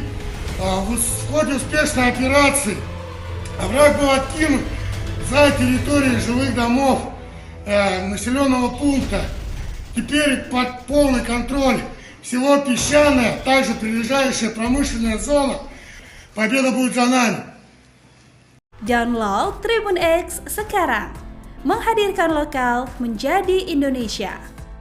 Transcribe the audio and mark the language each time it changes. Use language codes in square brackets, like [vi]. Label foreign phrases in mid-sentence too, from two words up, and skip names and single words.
[ru] В ходе успешной операции враг был откинут за территорию жилых домов населенного пункта. Теперь под полный контроль всего песчаная, также прилегающая промышленная зона. Победа будет за нами. [id] Download Tribun X sekarang, menghadirkan lokal menjadi Indonesia.